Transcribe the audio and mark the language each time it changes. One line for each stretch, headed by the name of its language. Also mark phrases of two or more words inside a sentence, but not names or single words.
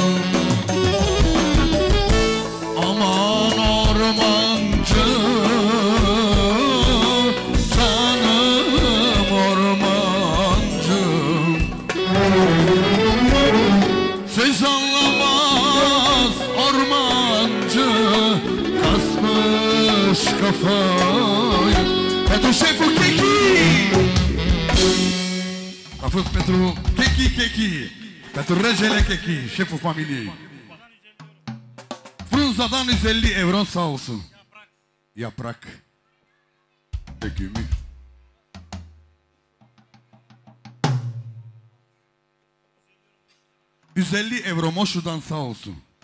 Turkish: Aman ormancı, canım ormancı. Söz anlamaz ormancı, kasmış kafayı.
Romanian: Pentru șeful Chechi. A fost pentru Chechi, pentru regele Chechi, șeful familiei.
Turkish: Frunzadan 150 euro sağ olsun. Yaprak. Dökümü. €150 Moşu'dan sağ olsun.